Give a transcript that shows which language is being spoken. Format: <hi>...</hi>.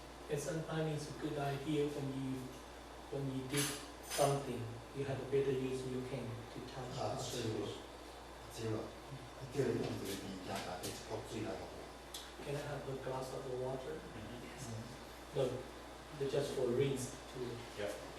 <en>And sometimes it's a good idea when you did something, you have a better use of your hand to touch the surface.</en> <nan>对了，叫你用这个物件来去泼水来互。</nan> <en>Can I have a glass of water? No, they're just for rinse to. Yep.</en>